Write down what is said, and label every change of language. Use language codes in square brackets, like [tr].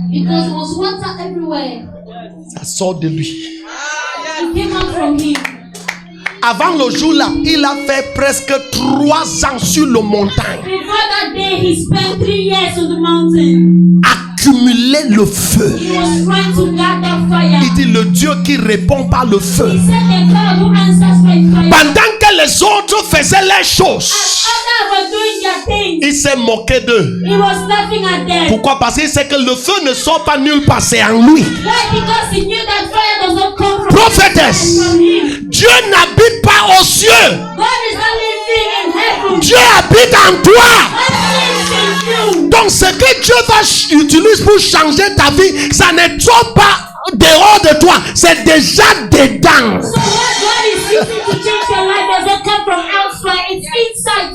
[en] Because there was water everywhere. [fr] Ça sort de lui. [en] It came out from him. [fr] Avant le jour là, il a fait presque 3 ans sur le montagne. [en] Before that day, he spent 3 years on the mountain. [fr] Accumuler le feu. [en] He was trying to gather fire. [fr] Il dit le Dieu qui répond par le feu. [en] He said the God who answers by fire. [fr] Pendant que les autres faisaient les choses, [en] Others were doing their things. [fr] il s'est moqué d'eux. [en] He was laughing at them. [fr] Pourquoi? Parce qu'il sait que le feu ne sort pas nulle part, c'est en lui. [en] Why? Because he knew that fire does not come from [fr] Prophétesse, [en] from him. [fr] Dieu n'habite pas aux cieux. [en] God is not living in heaven. [fr] Dieu habite en toi. [en] God lives in you. [fr] Donc ce que Dieu va utiliser pour changer ta vie, ça ne sort pas dehors de toi, c'est déjà dedans. [en] So what God is using to change your life does not come from outside, it's inside.